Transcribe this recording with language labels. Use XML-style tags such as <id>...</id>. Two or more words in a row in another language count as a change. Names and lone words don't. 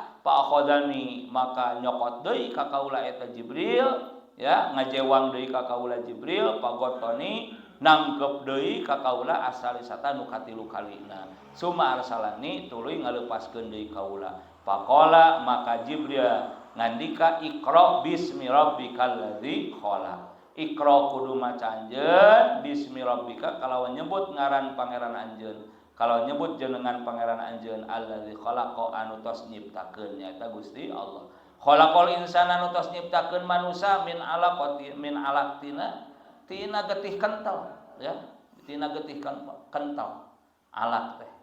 <ar>فأخذني</ar> <su>maka nyokot deui ka kaula eta Jibril ya ngajewang deui ka kaula Jibril pagotoni nangkep deui ka kaula asalisata nu katilu kalina</su> <ar>ثم أرسلني</ar> <su>tuluy ngaleupaskeun deui kaula. Faqala maka Jibril ngandika</su> <ar>اقرأ باسم ربك الذي خلق.</ar> <su>Iqra kudu maca anjeun</su> <ar>باسم ربك</ar> <su>kalawan nyebut ngaran pangeran anjeun. Kalau nyebut jenengan pangeran anjeun</su> <ar>الذي خلق</ar> <su>anu tos nyiptakeun nyaeta Gusti Allah.</su> <ar>خلق الإنسان</ar> <su>nu tos nyiptakeun manusia</su> <ar>من علقة</ar> <su>tina getih kental ya, tina getih kental alaq teh.</su>